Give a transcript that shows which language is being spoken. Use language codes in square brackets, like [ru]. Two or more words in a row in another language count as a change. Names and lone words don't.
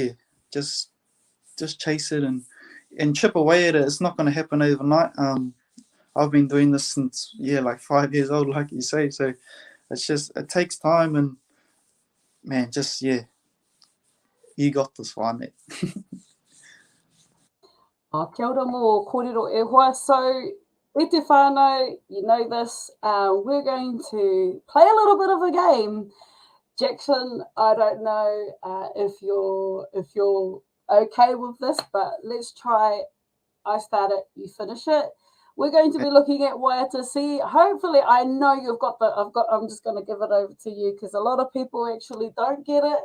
[en] Yeah, just chase it, and chip away at it. It's not going to happen overnight. I've been doing this since like 5 years old, like you say. So it takes time, and man, just you got this one. [mi] Kia ora mō kōrero e hoa. So, e te whānau, [en] you know this, we're going to play a little bit of a game. Jackson, I don't know if you're okay with this, but let's try. I start it, you finish it. We're going to be looking at Waiata Sea. Hopefully, I know you've got I'm just going to give it over to you, because a lot of people actually don't get it.